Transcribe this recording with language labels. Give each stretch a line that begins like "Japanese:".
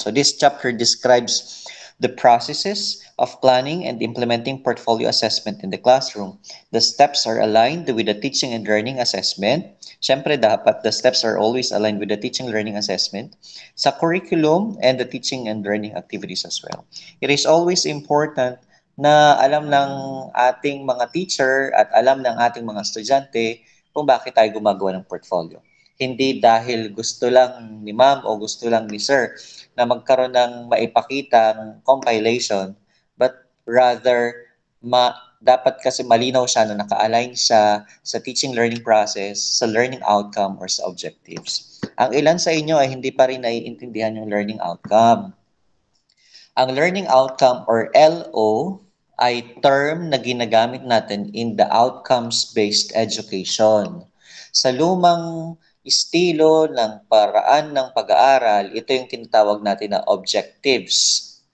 English: So this chapter describes the processes of planning and implementing portfolio assessment in the classroom. The steps are aligned with the teaching and learning assessment.
Filipino: Siyempre dapat
English: the steps are always aligned with the teaching learning assessment sa curriculum and the teaching and learning activities as well. It is always important
Filipino: na alam ng ating mga teacher at alam ng ating mga estudyante kung bakit tayo gumagawa ng portfolio. Hindi dahil gusto lang ni ma'am o gusto lang ni sir na magkaroon ng maipakitang compilation,
English: but rather
Filipino: dapat kasi malinaw siya na naka-align siya sa teaching learning process, sa learning outcome or sa objectives. Ang ilan sa inyo ay hindi pa rin naiintindihan yung learning outcome. Ang learning outcome or LO ay term na ginagamit natin
English: in the outcomes-based education.
Filipino: Sa lumang estilo ng paraan ng pag-aaral, ito yung tinatawag natin na objectives.